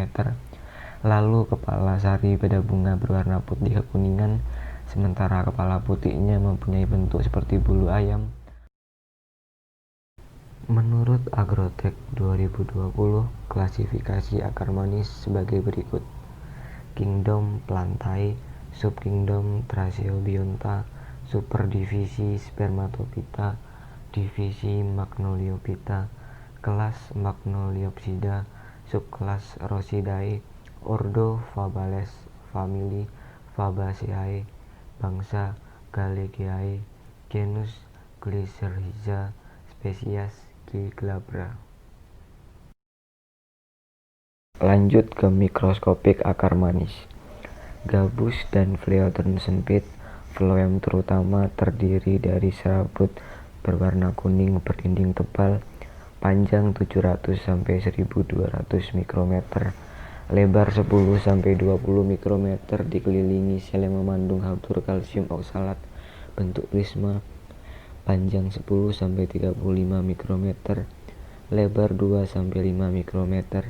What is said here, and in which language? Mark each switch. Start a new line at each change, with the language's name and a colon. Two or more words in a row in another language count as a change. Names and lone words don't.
Indonesian: Lalu kepala sari pada bunga berwarna putih kekuningan, sementara kepala putiknya mempunyai bentuk seperti bulu ayam. Menurut Agrotech 2020, klasifikasi akar manis sebagai berikut: Kingdom Plantae, Subkingdom Tracheobionta, Superdivisi Spermatophyta, Divisi Magnoliophyta, Kelas Magnoliopsida, Subkelas Rhosidae, Ordo Fabales, Famili Fabaceae, Bangsa Galegeae, Genus Glycyrrhiza, Spesies Glabra. Lanjut ke mikroskopik akar manis. Gabus dan phloem sempit. Phloem terutama terdiri dari serabut berwarna kuning berdinding tebal, panjang 700 sampai 1200 mikrometer, lebar 10 sampai 20 mikrometer, dikelilingi sel yang mengandung haltur kalsium oksalat bentuk prisma, panjang 10 sampai 35 mikrometer, lebar 2 sampai 5 mikrometer.